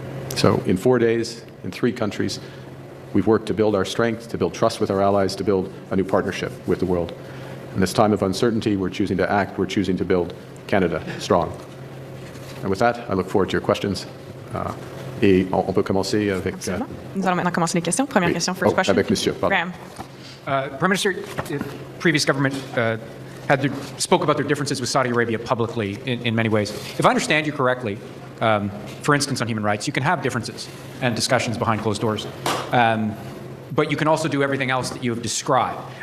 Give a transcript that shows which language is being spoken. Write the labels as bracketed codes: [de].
[en] So in 4 days, in 3 countries, we've worked to build our strength, to build trust with our allies, to build a new partnership with the world. In this time of uncertainty, we're choosing to act, we're choosing to build Canada strong. And with that, I look forward to your questions. [fr] Et on peut commencer avec... Nous allons maintenant commencer les questions. Première question, [en] first question. [fr] Avec monsieur, pardon. Graham. [en] Prime Minister, previous government spoke about their differences with Saudi Arabia publicly in many ways. If I understand you correctly, for instance, on human rights, you can have differences and discussions behind closed doors. But you can also do everything else that you have described.